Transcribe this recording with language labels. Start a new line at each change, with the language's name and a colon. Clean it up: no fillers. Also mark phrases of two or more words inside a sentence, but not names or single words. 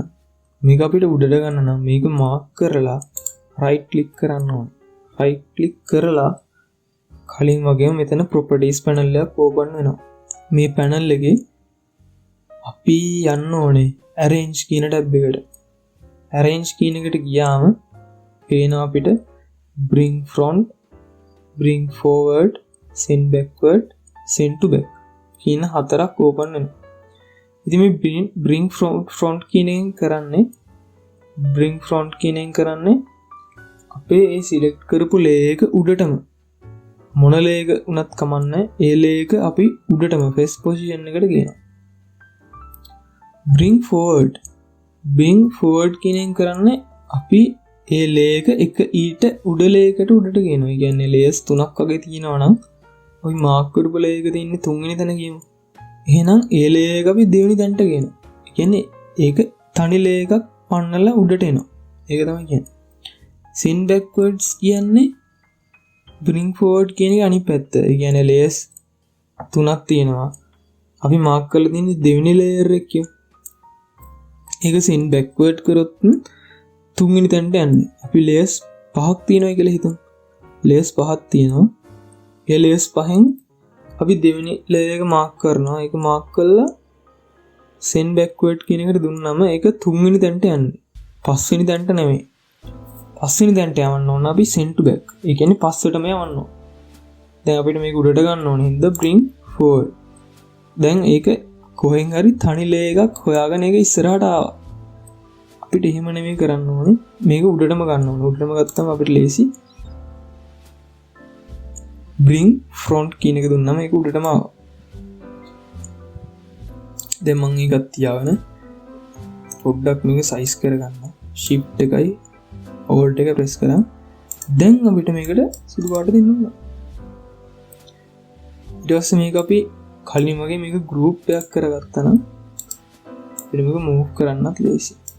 Sinhala: මේක අපිට උඩට ගන්න නම් මේක මාක් කරලා
English: right click
Sinhala: කරන්න ඕනේ.
English: right click
Sinhala: කරලා කලින් වගේම මෙතන
English: properties panel
Sinhala: එකක් ඕපන් වෙනවා. මේ පැනල් එකේ අපි යන්න ඕනේ arrange කියන ටැබ් එකට. arrange කියන එකට ගියාම පේනවා අපිට
English: bring front, bring forward, send backward, send to back
Sinhala: කියන හතරක් ඕපන් වෙනවා. ඉතින් මේ
English: bring front
Sinhala: කියන එකෙන් කරන්නේ අපේ ඒ සිලෙක්ට් කරපු layer එක උඩටම මොන layer එක උනත් කමන්නේ ඒ layer එක අපි උඩටම
English: face position
Sinhala: එකට ගේනවා.
English: bring forward
Sinhala: කියන එකෙන් කරන්නේ අපි ඒ layer එක ඊට උඩ layer එකට උඩට ගේනවා. ඒ කියන්නේ layers තුනක් වගේ තියෙනවා නම් අපි මාක් කරපු layer එක තියෙන්නේ තුන්වෙනි තැන ගියමු. එහෙනම් ඒ layer එක අපි දෙවෙනි තැනට ගේනවා. ඒ කියන්නේ ඒක තනි layer එකක් පන්නලා උඩට එනවා. ඒක තමයි කියන්නේ.
English: send backwards
Sinhala: කියන්නේ
English: bring forward
Sinhala: කියන එක අනිත් පැත්ත. ඒ කියන්නේ layers තුනක් තියෙනවා. අපි මාක් කරලා තියෙන්නේ දෙවෙනි layer එකේ. ඒක
English: send backward
Sinhala: කරොත් තුන්වෙනි තැනට යන්නේ. අපි layers පහක් තියෙනවා කියලා හිතමු. layers පහක් තියෙනවා. ඒ layers පහෙන් අපි දෙවෙනි layer එක මාක් කරනවා. ඒක මාක් කළා
English: send backward
Sinhala: කියන එකට දුන්නාම ඒක තුන්වෙනි තැනට යන්නේ. පස්වෙනි තැනට නෙමෙයි. පස්වෙනි තැනට යවන්න ඕන අපි
English: send to back.
Sinhala: ඒ කියන්නේ පස්සටම යවන්න ඕන. දැන් අපිට මේක උඩට ගන්න ඕනේ. හින්දා
English: bring forward.
Sinhala: දැන් ඒක කොහෙන් හරි තනි layer එකක් හොයාගෙන ඒක ඉස්සරහට ආවා. අපිට එහෙම නෙමෙයි කරන්න ඕනේ. මේක උඩටම ගන්න ඕනේ. උඩටම ගත්තම අපිට ලේසි.
English: bring front
Sinhala: කියන එක දුන්නාම ඒක උඩටම ආවා. දැන් මම ඒකත් තියාගෙන පොඩ්ඩක් මේක size කරගන්න. shift එකයි alt එක press කරා. දැන් අපිට මේකට සුදු පාට දෙන්න ඕන. ඊට පස්සේ මේක අපි කලින් වගේ මේක group එකක් කරගත්තා නම් අපිට මේක move කරන්නත් ලේසි.